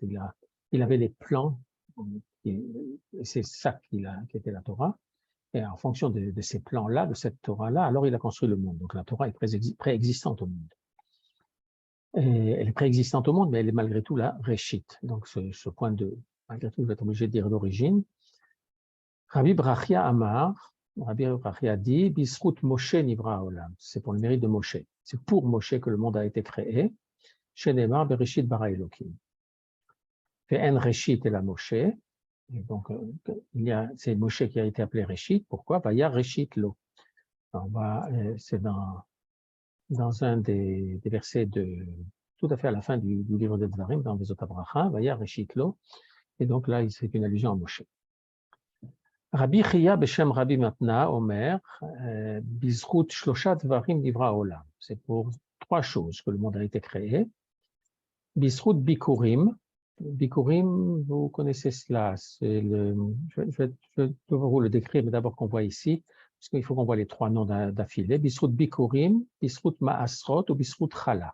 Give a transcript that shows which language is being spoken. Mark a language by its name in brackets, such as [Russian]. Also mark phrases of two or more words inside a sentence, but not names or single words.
[French] Il avait des plans, et c'est ça qui était la Torah. Et en fonction de ces plans-là, de cette Torah-là, alors il a construit le monde. Donc la Torah est préexistante au monde. Et elle est préexistante au monde, mais elle est malgré tout la Réchit. Donc ce point malgré tout, je vais être obligé de dire d'origine. [Hebrew] רבי ברכיה אמר, Rabbi Brachia dit, בזכות משה נברא העולם. [French] C'est pour le mérite de Moshe. C'est pour Moshe que le monde a été créé. [Hebrew] שנאמר בראשית ברא אלוקים. ואין ראשית אלא משה. [French] Et donc, c'est Moshe qui a été appelé Reshit. Pourquoi? [Hebrew] וירא ראשית לו. [French] C'est dans un des versets tout à fait à la fin du livre de Dvarim, dans Vezot Abracha, [Hebrew] וירא ראשית לו. [French] Et donc là, c'est une allusion à Moshe. [Hebrew] רבי חייא בשם רבי מתנה אומר, בזכות שלושה דברים נברא העולם. [French] C'est pour 3 choses que le monde a été créé. [Hebrew] בזכות ביכורים. [French] Bikurim, vous connaissez cela. Je vais vous le décrire, mais d'abord qu'on voit ici, parce qu'il faut qu'on voit les 3 noms d'affilée. [Hebrew] בזכות ביכורים, בזכות מעשרות ובזכות חלה.